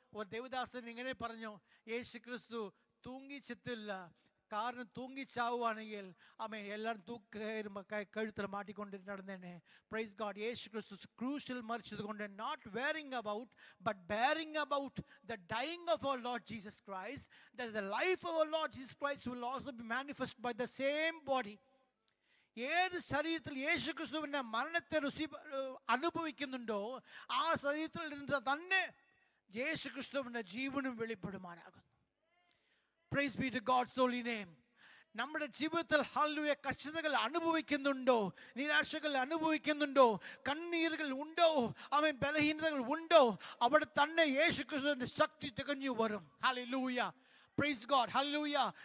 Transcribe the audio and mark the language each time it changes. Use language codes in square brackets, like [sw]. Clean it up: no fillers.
[ml] ഒരു ദേവദാസൻ ഇങ്ങനെ പറഞ്ഞു, യേശുക്രിസ്തു തൂങ്ങിച്ചെത്തില്ല. കാരണം തൂങ്ങിച്ചാവുകയാണെങ്കിൽ എല്ലാവരും കഴുത്തിൽ മാറ്റിക്കൊണ്ട് നടന്നേനെ. [en] Praise God. [ml] യേശുക്രിസ്തു ക്രൂശിൽ മരിച്ചത് കൊണ്ട് [en] not wearing about but bearing about the dying of our Lord Jesus Christ, that the life of our Lord Jesus Christ will also be manifest by the same body. [ml] ഏത് ശരീരത്തിൽ യേശുക്രിസ്തുവിന്റെ മരണത്തെ അനുഭവിക്കുന്നുണ്ടോ ആ ശരീരത്തിൽ നിന്ന് തന്നെ യേശുക്രിസ്തുവിന്റെ ജീവനും വെളിപ്പെടുമാറാകുന്നു. [en] Praise be to God's holy name. [ml] നമ്മുടെ ജീവിതത്തിൽ ഹല്ലേലൂയ കഷ്ടതകൾ അനുഭവിക്കുന്നുണ്ടോ, നിരാശകൾ അനുഭവിക്കുന്നുണ്ടോ, കണ്ണീരുകൾ ഉണ്ടോ, ബലഹീനതകൾ ഉണ്ടോ, അവിടെ തന്നെ യേശുക്രിസ്തുവിന്റെ ശക്തി തികഞ്ഞു വരും. ഹല്ലേലൂയ. [en] Praise God. [ml] Hallelujah.